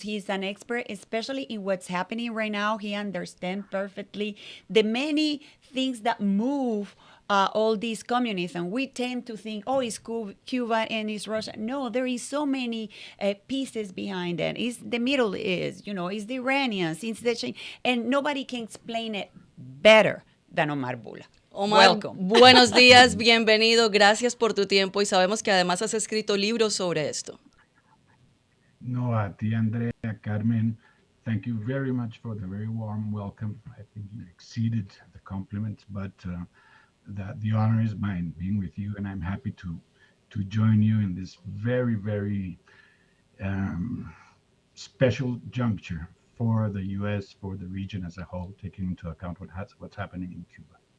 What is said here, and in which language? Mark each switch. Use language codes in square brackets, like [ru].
[en] He's an expert, especially in what's happening right now. He understands perfectly the many things that move all these communists. And we tend to think, oh, it's Cuba and it's Russia. No, there is so many pieces behind it. It's the Middle East, it's the Iranians, it's the Chinese, and nobody can explain it better than Omar Bula. Omar, welcome. [es] Buenos días, bienvenido, gracias por tu tiempo, y sabemos que además has escrito libros sobre esto. No, a ti, [en] Andrea, Carmen, thank you very much for the very warm welcome. I think you exceeded the compliments, but that the honor is mine being with you, and I'm happy to join you in this very, very special juncture for the U.S., for the region as a whole, taking into account what's happening in Cuba.